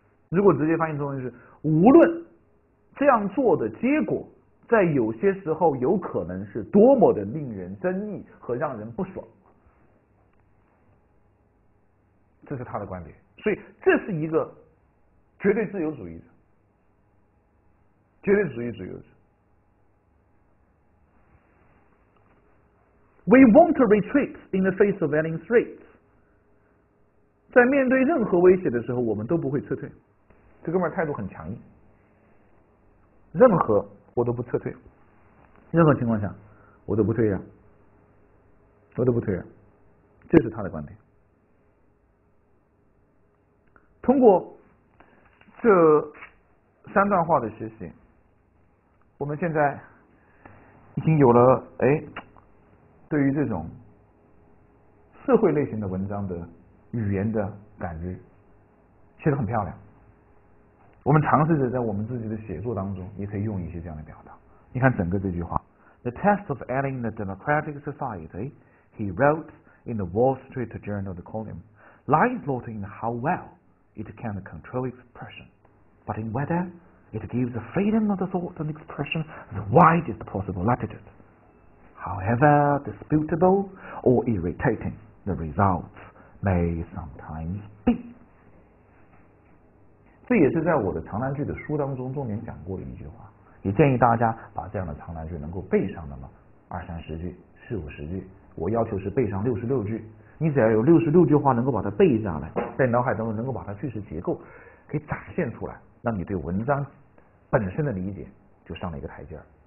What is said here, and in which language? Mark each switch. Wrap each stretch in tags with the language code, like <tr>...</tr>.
<zh>如果直接翻译成中文是无论这样做的结果，在有些时候有可能是多么的令人争议和让人不爽，这是他的观点。所以这是一个绝对自由主义者，绝对主义者。</zh> <en>We won't retreat in the face of any threats。</en> <zh>在面对任何威胁的时候，我们都不会撤退。这哥们儿态度很强硬，任何我都不撤退，任何情况下我都不退让，我都不退让，这是他的观点。通过这3段话的学习，我们现在已经有了对于这种社会类型的文章的语言的感知，写得很漂亮。我们尝试着在我们自己的写作当中也可以用一些这样的表达。你看整个这句话</zh> <en>，The test of editing the democratic society, he wrote in the Wall Street Journal column, lies not in how well it can control expression, but in whether it gives the freedom of the thought and expression the widest possible latitude, however disputable or irritating the results may sometimes be。</en> <zh>这也是在我的长难句的书当中重点讲过的一句话，也建议大家把这样的长难句能够背上那么20-30句、40-50句。我要求是背上66句，你只要有66句话能够把它背下来，在脑海当中能够把它句式结构给展现出来，那你对文章本身的理解就上了一个台阶儿。</zh>